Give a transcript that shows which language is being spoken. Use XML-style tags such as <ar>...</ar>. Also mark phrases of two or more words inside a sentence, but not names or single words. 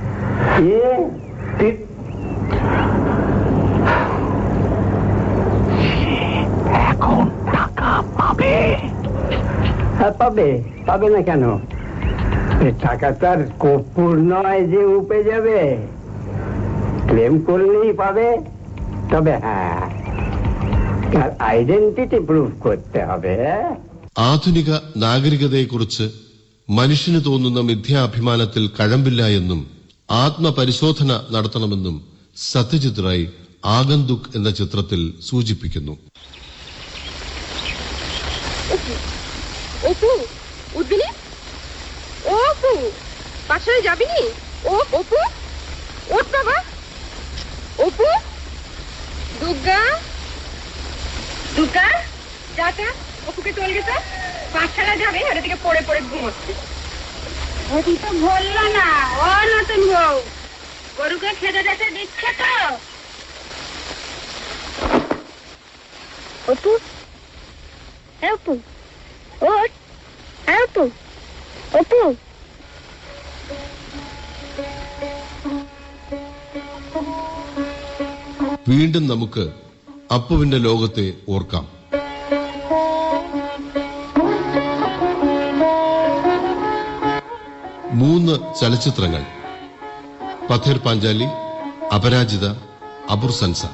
<bn>এখন টাকা পাবে? হ্যাঁ পাবে, পাবে না কেন? টাকা তার কর্পূর নয় যে উপে যাবে। ক্লেম করলেই পাবে। তবে হ্যাঁ, তার</bn> <en>identity prove</en> <bn>করতে হবে।</bn> <ml>ആധുനിക നാഗരികതയെക്കുറിച്ച് മനുഷ്യന് തോന്നുന്ന മിഥ്യാഭിമാനത്തിൽ കഴമ്പില്ല എന്നും ആത്മപരിശോധന നടത്തണമെന്നും സത്യജിത് റായ് ആഗന്തുക് എന്ന ചിത്രത്തിൽ സൂചിപ്പിക്കുന്നു.</ml> <bn>অপু, উঠবিনি? ও অপু, পাশে যাবিনি? ও অপু, ওঠ বাবা। অপু, দুর্গা, দুর্গা, যা যা। অপুকে চলে গেছে, পাঠশালা যাবে, আর এদিকে পড়ে পড়ে ঘুমোচ্ছে। ওটি তো বলল না, ও নতুন বউ গরুকে খেতে যেতে দিচ্ছে তো। অপু, অপু, অপু,</bn> <ml>ഒപ്പു. വീണ്ടും നമുക്ക് അപ്പുവിന്റെ ലോകത്തെ ഓർക്കാം. മൂന്ന് ചലച്ചിത്രങ്ങൾ: പഥേർ പാഞ്ചാലി, അപരാജിത, അബുർ സൻസാർ.</ml>